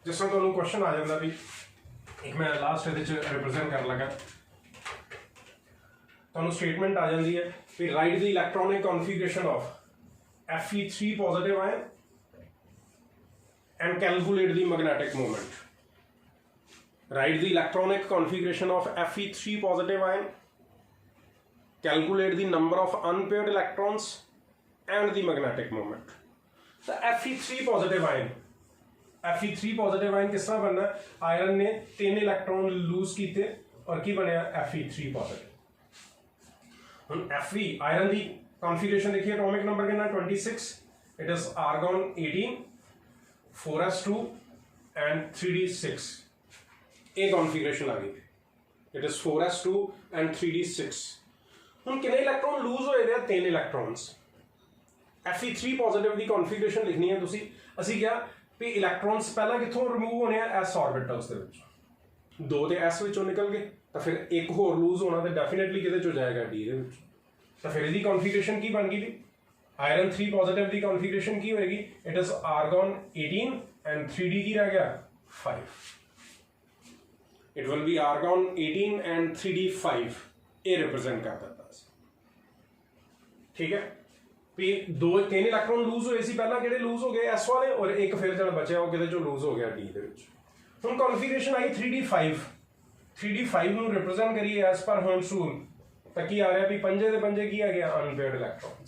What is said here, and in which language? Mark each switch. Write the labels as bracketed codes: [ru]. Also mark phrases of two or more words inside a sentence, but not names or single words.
[pa] ਜਿਸ ਤਰ੍ਹਾਂ ਤੁਹਾਨੂੰ ਕੁਐਸਚਨ ਆ ਜਾਂਦਾ ਵੀ, ਇੱਕ ਮੈਂ ਲਾਸਟ ਇਹਦੇ 'ਚ ਰਿਪਰੈਜ਼ੈਂਟ ਕਰਨ ਲੱਗਾ, ਤੁਹਾਨੂੰ ਸਟੇਟਮੈਂਟ ਆ ਜਾਂਦੀ ਹੈ ਵੀ [en] write the electronic configuration of Fe3 positive ion and calculate the magnetic movement. Write the electronic configuration of Fe3 positive ion, calculate the number of unpaired electrons and the magnetic moment। So Fe3 positive ion, Fe3 positive ion [hi] किस तरह बनना है, आयरन ने 3 [en] electron lose [hi] किए और की बनया [en] Fe3 positive। [hi] हम Fe आयरन की कॉन्फ़िगरेशन देखिए, एटॉमिक नंबर कितना 26, [en] it is argon 18, [pa] 4s2 and 3d6, ਇਹ ਕੌਨਫੀਗਰੇਸ਼ਨ ਆ ਗਈ, [en] it is 4s2 and 3d6. [pa] ਹੁਣ ਕਿੰਨੇ [en] electron lose [pa] ਹੋਏ ਦੇ ਆ, 3 ਇਲੈਕਟ੍ਰੋਨਸ। Fe3 ਪੋਜ਼ਿਟਿਵ ਦੀ ਕੌਨਫੀਗਰੇਸ਼ਨ ਲਿਖਣੀ ਹੈ ਤੁਸੀਂ। ਅਸੀਂ ਕਿਹਾ ਵੀ ਇਲੈਕਟ੍ਰੋਨਸ ਪਹਿਲਾਂ ਕਿੱਥੋਂ ਰਿਮੂਵ ਹੋਣੇ ਆ, s ਆਰਬਿਟਲਸ ਦੇ ਵਿੱਚ, 2 ਤੇ s ਵਿੱਚੋਂ ਨਿਕਲ ਗਏ, ਤਾਂ ਫਿਰ ਇੱਕ ਹੋਰ ਲੂਜ਼ ਹੋਣਾ ਤੇ ਡੈਫੀਨੇਟਲੀ ਕਿਹਦੇ ਚੋਂ ਜਾਏਗਾ, d ਦੇ ਵਿੱਚ। ਤਾਂ ਫਿਰ ਇਹਦੀ ਕੌਨਫੀਗਰੇਸ਼ਨ ਕੀ ਬਣ ਗਈ ਵੀ, ਆਇਰਨ 3 ਪੋਜ਼ਿਟਿਵ ਦੀ ਕੌਨਫੀਗਰੇਸ਼ਨ ਕੀ ਹੋਏਗੀ, [en] it is argon 18 and 3d [pa] ਕੀ ਰਹਿ ਗਿਆ 5। [en] It will be argon 18 and 3d5, ਇਹ ਰਿਪਰੈਜ਼ੈਂਟ ਕਰ ਦਿੱਤਾ ਸੀ। [pa] ਠੀਕ ਹੈ, ਵੀ 3 ਇਲੈਕਟ੍ਰੋਨ ਲੂਜ਼ ਹੋਏ ਸੀ ਪਹਿਲਾਂ, ਕਿਹੜੇ ਲੂਜ਼ ਹੋ ਗਏ s ਵਾਲੇ, ਔਰ ਇੱਕ ਫਿਰ ਜਿਹੜਾ ਬਚਿਆ ਉਹ ਕਿਹਦੇ ਚੋਂ ਲੂਜ਼ ਹੋ ਗਿਆ, d ਦੇ ਵਿੱਚ। ਹੁਣ ਕੌਨਫੀਗਰੇਸ਼ਨ ਆਈ 3d5, 3d5 ਨੂੰ ਰਿਪਰੈਜ਼ੈਂਟ ਕਰੀਏ [en] as per Homes rule, [pa] ਤਾਂ ਕੀ ਆ ਰਿਹਾ ਵੀ ਪੰਜੇ ਦੇ ਪੰਜੇ ਕੀ ਆ ਗਿਆ, [en] unpaired electrons.